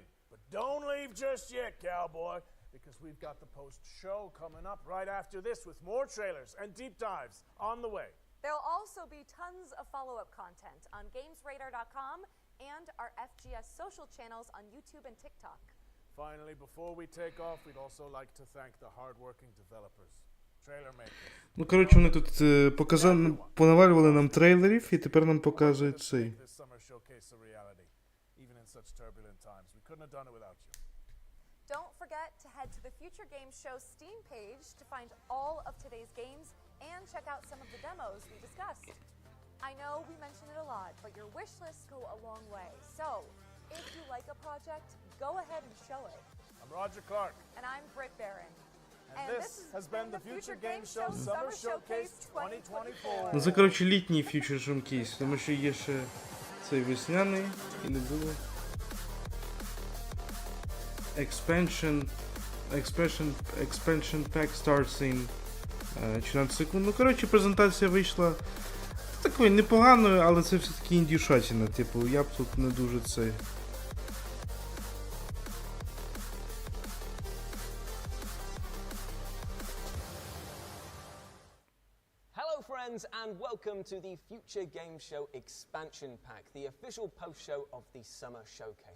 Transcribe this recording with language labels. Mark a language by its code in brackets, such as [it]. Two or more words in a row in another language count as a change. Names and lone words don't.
[en] But don't leave just yet, cowboy, because we've got the post-show coming up right after this with more trailers and deep dives on the way. There'll also be tons of follow-up content on GamesRadar.com and our FGS social channels on YouTube and TikTok. Finally, before we take off, we'd also like to thank the hard-working developers, trailer makers. [uk] Ну, коротше, вони тут понавалювали нам трейлерів, і тепер нам показують цей. [en] This summer showcase a reality. Even in such turbulent times, we couldn't have done it without you. Don't forget to head to the Future Games Show Steam page to find all of today's games and check out some of the demos we discussed. I know we mention it a lot, but your wish lists go a long way. So, if you like a project, go ahead and show it. I'm Roger Clark. And I'm Britt Barron. And this has been the Future Games Show Summer Showcase 2024. [uk] Ну, це, коротше, літній Future Showcase, тому що є ще цей весняний, і не було. [en] Expansion Pack starts in 14 секунд. [uk] Ну, коротше, презентація вийшла такою непоганою, але це все-таки індюшатина. Типу, я б тут не дуже цей. [en] Hello friends and welcome to the Future Game Show Expansion Pack, the official post-show of the Summer Showcase.